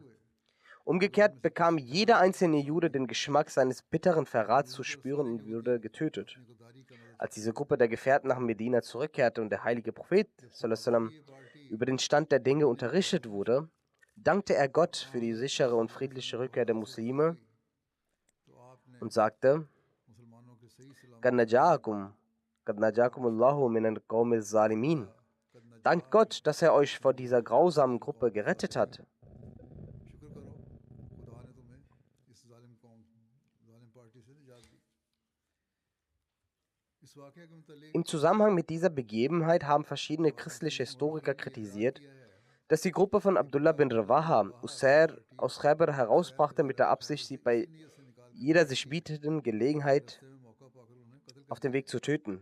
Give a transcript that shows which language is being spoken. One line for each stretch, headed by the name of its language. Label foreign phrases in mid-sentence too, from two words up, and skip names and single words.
German: Umgekehrt bekam jeder einzelne Jude den Geschmack seines bitteren Verrats zu spüren und wurde getötet. Als diese Gruppe der Gefährten nach Medina zurückkehrte und der heilige Prophet sallam, über den Stand der Dinge unterrichtet wurde, dankte er Gott für die sichere und friedliche Rückkehr der Muslime und sagte:
Arabic: قد نجاكم الله من القوم الظالمين.
German: Dankt Gott, dass er euch vor dieser grausamen Gruppe gerettet hat. Im Zusammenhang mit dieser Begebenheit haben verschiedene christliche Historiker kritisiert, dass die Gruppe von Abdullah bin Rawaha Usair aus Khaybar herausbrachte mit der Absicht, sie bei jeder sich bietenden Gelegenheit auf dem Weg zu töten.